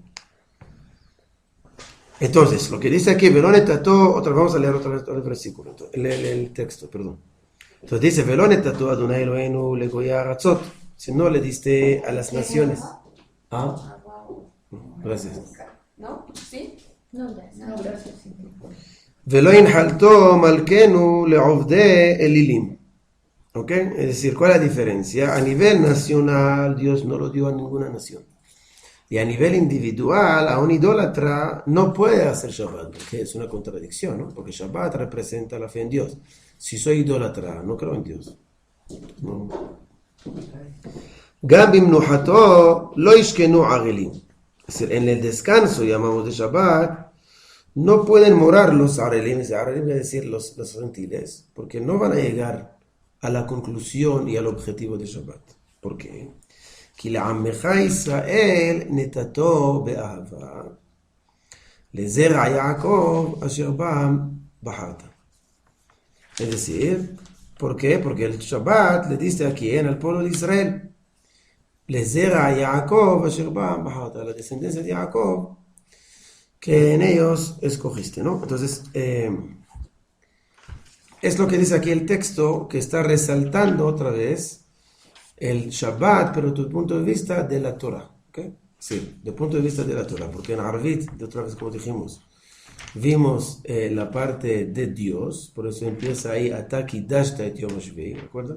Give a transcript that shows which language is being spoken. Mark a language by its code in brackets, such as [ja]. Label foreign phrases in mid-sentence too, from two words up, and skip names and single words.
[es] Entonces, lo que dice aquí, vamos a leer otra vez el versículo, el texto, perdón. Entonces dice, [he] ולא נתתו יי אלהינו לגויי ארצות, [es] si no le diste a las naciones. ¿Ah? Gracias. ¿No? ¿Sí? No, gracias. No, gracias. [he] ולא ינחלתו מלכנו לעובדי אלילים. [es] ¿Ok? Es decir, ¿cuál es la diferencia? A nivel nacional, Dios no lo dio a ninguna nación. Y a nivel individual, a un idólatra no puede hacer Shabbat, porque es una contradicción, ¿no? Porque Shabbat representa la fe en Dios. Si soy idólatra, no creo en Dios. No. [he] גם במנוחתו לא ישכנו עגלים. [es] Es decir, en el descanso, llamamos de Shabbat, no pueden morar los arelim, es decir, los gentiles, porque no van a llegar a la conclusión y al objetivo de Shabbat. ¿Por qué? [he] כי לעמך ישראל נתתו באהבה, לזרע יעקב אשר בם בחרת. [es] Es decir, ¿por qué? Porque el Shabbat le diste a quién, al pueblo de Israel. [he] לזרע יעקב אשר בם בחרת, [es] la descendencia de Jacob, que en ellos escogiste, ¿no? Entonces, es lo que dice aquí el texto, que está resaltando otra vez el Shabbat, pero desde el punto de vista de la Torah, ¿ok? Sí, desde el punto de vista de la Torah, porque en Arvit, de otra vez como dijimos, vimos la parte de Dios, por eso empieza ahí, [he] אתה קדשת את יום שביעי, [es] ¿recuerdan?